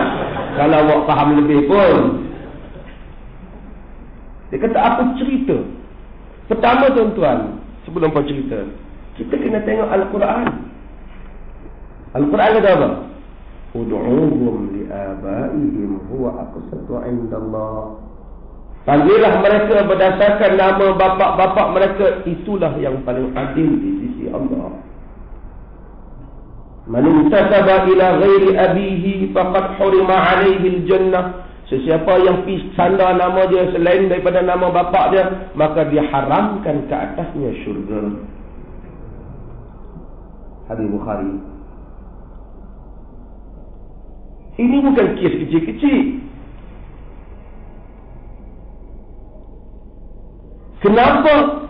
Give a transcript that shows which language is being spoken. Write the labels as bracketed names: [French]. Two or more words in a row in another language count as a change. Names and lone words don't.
[Malay] Kalau awak faham lebih pun. Dia kata apa cerita? Pertama tuan-tuan, sebelum apa cerita, kita kena tengok Al-Quran. Al-Quran kata apa? [Arabic] ادعوهم لآبائهم هو أقسط عند الله. [Malay] Panggillah mereka berdasarkan nama bapa-bapa mereka, itulah yang paling adil di sisi Allah. [Arabic] من انتسب إلى غير أبيه فقد حرم عليه الجنة. [Malay] Sesiapa yang sandar nama dia selain daripada nama bapa dia, maka diharamkan ke atasnya syurga. Hadis Bukhari. Ini bukan kes kecil-kecil. Kenapa?